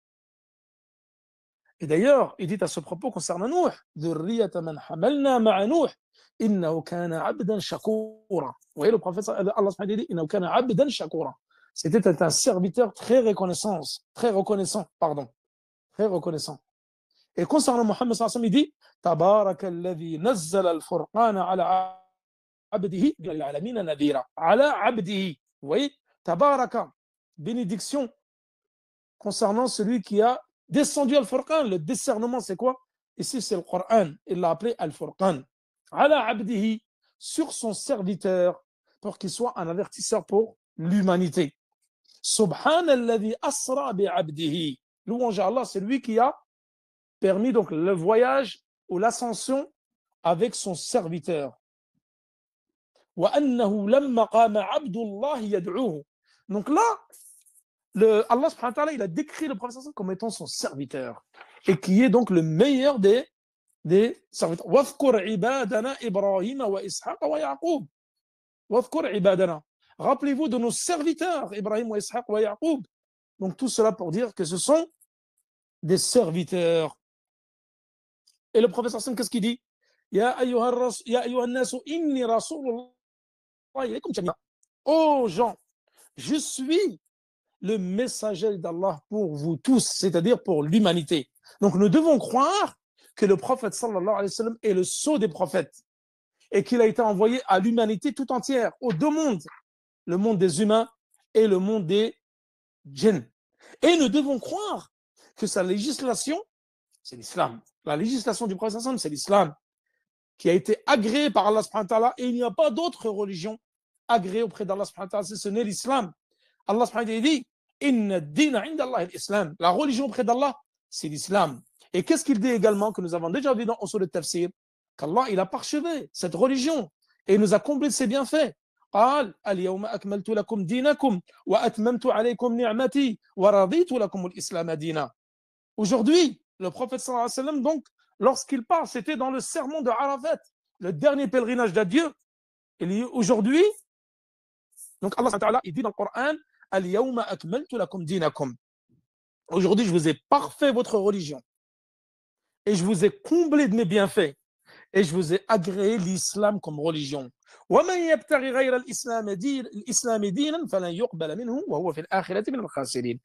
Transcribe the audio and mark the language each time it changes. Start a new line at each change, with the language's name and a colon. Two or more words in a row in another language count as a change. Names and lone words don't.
French: Et d'ailleurs, il dit à ce propos concernant Nuh, vous voyez, le prophète Allah
Arabic: سبحانه وتعالى
French: dit, c'était un serviteur très reconnaissant, très reconnaissant. Et concernant Mohammed
Arabic: صلى الله عليه وسلم,
French: il dit,
Arabic: تبارك الذي نزل الفرقان على عبده للعالمين نذيرا. على عبده.
French: Vous voyez, Tabaraka, bénédiction concernant celui qui a descendu al-Furqan. Le discernement, c'est quoi? Ici, c'est le Coran. Il l'a appelé al-Furqan.
Arabic: على عبده,
French: sur son serviteur, pour qu'il soit un avertisseur pour l'humanité.
Arabic: سبحان الذي أسرى بعبده.
French: Louange à Allah, c'est lui qui a permis donc le voyage ou l'ascension avec son serviteur.
Arabic: وأنه لما قام عبد الله يدعوه.
French: Donc là, Allah
Arabic: سبحانه وتعالى,
French: il a décrit le prophète comme étant son serviteur et qui est donc le meilleur des serviteurs.
Arabic: واذكر عبادنا إبراهيم وإسحاق ويعقوب. واذكر عبادنا.
French: Rappelez-vous de nos serviteurs Ibrahim wa Ishaq wa Yaqub. Donc tout cela pour dire que ce sont des serviteurs. Et le prophète sallam, qu'est-ce qu'il dit?
Arabic: يا أيها الناس إني رسول الله إليكم جميعا.
French: Oh gens, je suis le messager d'Allah pour vous tous, c'est-à-dire pour l'humanité. Donc nous devons croire que le prophète
Arabic: صلى الله عليه وسلم
French: est le sceau des prophètes et qu'il a été envoyé à l'humanité tout entière, aux deux mondes, le monde des humains et le monde des djinns. Et nous devons croire que sa législation, c'est l'islam. La législation du prophète
Arabic: صلى الله عليه وسلم,
French: c'est l'islam qui a été agréé par Allah
Arabic: سبحانه وتعالى,
French: et il n'y a pas d'autre religion agréée auprès d'Allah
Arabic: سبحانه وتعالى,
French: si ce n'est l'islam. Allah
Arabic: سبحانه وتعالى
French: dit,
Arabic: إن الدين عند الله الإسلام.
French: La religion auprès d'Allah, c'est l'islam. Et qu'est-ce qu'il dit également, que nous avons déjà vu dans Usul al-Tafsir, qu'Allah, il a parchevé cette religion et il nous a comblé de ses bienfaits.
Arabic: قال اليوم أكملت لكم دينكم وأتممت عليكم نعمتي ورضيت لكم الإسلام دينا.
French: Aujourd'hui, le prophète
Arabic: صلى الله عليه وسلم,
French: donc, lorsqu'il part, c'était dans le sermon de Arafat, le dernier pèlerinage d'adieu. Et aujourd'hui, donc Allah
Arabic: سبحانه وتعالى,
French: il dit dans le Coran,
Arabic: اليوم أكملت لكم دينكم.
French: Aujourd'hui, je vous ai parfait votre religion. Et je vous ai comblé de mes bienfaits. Et je vous ai agréé l'islam comme religion.
Arabic: وَمَنْ يَبْتَغِ غَيْرَ الْإِسْلَامِ دِينًا فَلَنْ يُقْبَلَ مِنْهُ وَهُوَ فِي الْآخِرَةِ مِنَ الْخَاسِرِينَ.